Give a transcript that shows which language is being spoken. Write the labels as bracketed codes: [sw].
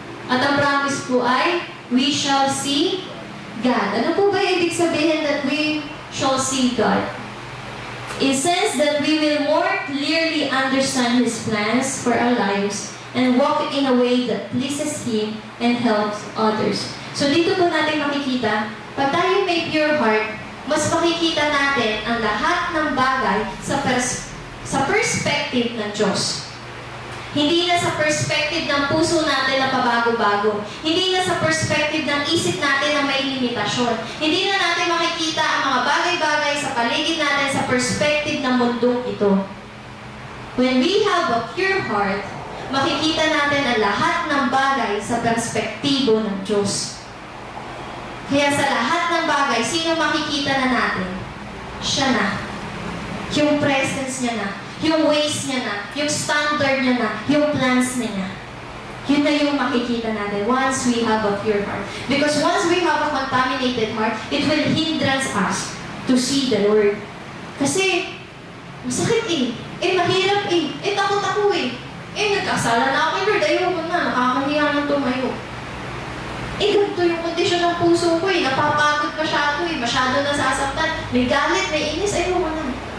[tl] At ang promise po ay, [en] we shall see God. [tl] Ano po ba ibig sabihin [en] that we shall see God? It says that we will more clearly understand His plans for our lives and walk in a way that pleases Him and helps others. [tl] So dito po natin makikita, pag tayo may pure heart, mas makikita natin ang lahat ng bagay sa perspective ng Diyos. Hindi na sa perspective ng puso natin na pabago-bago. Hindi na sa perspective ng isip natin na may limitasyon. Hindi na natin makikita ang mga bagay-bagay sa paligid natin sa perspective ng mundong ito. [en] When we have a pure heart, [tl] makikita natin ang lahat ng bagay sa perspektibo ng Diyos. Kaya sa lahat ng bagay, sino makikita na natin? Siya na. Yung presence niya na. Yung ways niya na, yung standard niya na, yung plans niya. Yun na yung makikita natin [en] once we have a pure heart. Because once we have a contaminated heart, it will hindrance us to see the Lord. [tl] Kasi, masakit mahirap takot ako nagkasala na ako kay Lord, ayoko na, nakakahiya ng tumayo. Ganito yung kondisyon ng puso ko napapagod masyado masyado nasasaktan, may galit, may inis, ayoko na.